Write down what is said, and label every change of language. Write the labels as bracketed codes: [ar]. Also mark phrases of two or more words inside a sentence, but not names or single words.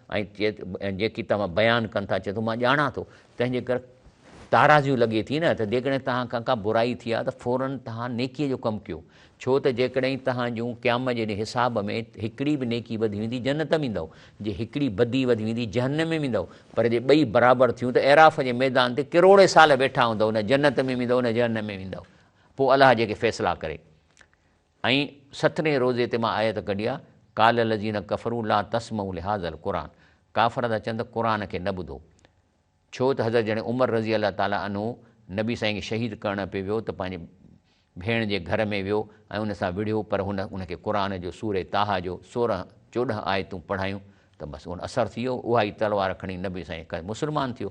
[sd] ऐं जेकी तव्हां बयानु कनि था, चए थो मां ॼाणा थो, तंहिंजे करे ताराज़ियूं लॻे थी न, त जेकॾहिं तव्हां खां का बुराई थी आहे त फ़ौरन तव्हां नेकीअ जो कमु कयो, छो त जेकॾहिं तव्हां जूं क़यामत जे हिसाब में हिकिड़ी बि नेकी वधी वेंदी जन्नत में ईंदव, जे हिकिड़ी बदी वधी वेंदी जहन्नम में वेंदव, पर जे ॿई बराबरि थियूं त एराफ़ जे मैदान ते किरोड़े साल वेठा हूंदव, न जन्नत में वेंदव न जहन्नम में वेंदव, पोइ अलाह जेके फ़ैसिला करे। ऐं 17हें रोज़े ते मां आयत कढी आहे, [ar] قال الذين كفروا لا تسمعوا لهذا القر, [sd] काफ़र था चवनि त क़ुर खे न ॿुधो, छो त हज़रत जॾहिं उमर [ar] رضي الله تعالى عنه [sd] नबी साईं खे शहीद करण पे वियो त पंहिंजे भेण जे घर में वियो ऐं उन सां विढ़ियो, पर उनखे क़ुर जो सूरे ताहा जो 16-14 आयतूं पढ़ायूं, त बसि उन असरु थी वियो, उहा ई तलवार खणी नबी साईं मुस्लमान थियो।